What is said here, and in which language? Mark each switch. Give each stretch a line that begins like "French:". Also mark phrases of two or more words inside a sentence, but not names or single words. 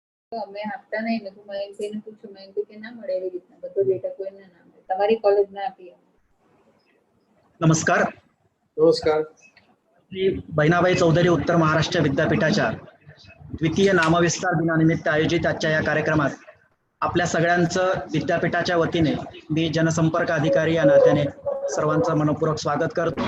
Gujarati: અમે આપતા નહીં ને તો મેં પૂછ્યું મેં કે ના મળે એવી રીતના બધો ડેટા કોઈને ના મળે તમારી કોલેજમાં આપીએ.
Marathi: नमस्कार. नमस्कार. श्री बहिणाबाई चौधरी उत्तर महाराष्ट्र विद्यापीठाच्या द्वितीय नामविस्तार दिनानिमित्त आयोजित आजच्या या कार्यक्रमात आपल्या सगळ्यांचं विद्यापीठाच्या वतीने मी जनसंपर्क अधिकारी या नात्याने सर्वांचं मनपूर्वक स्वागत करतो.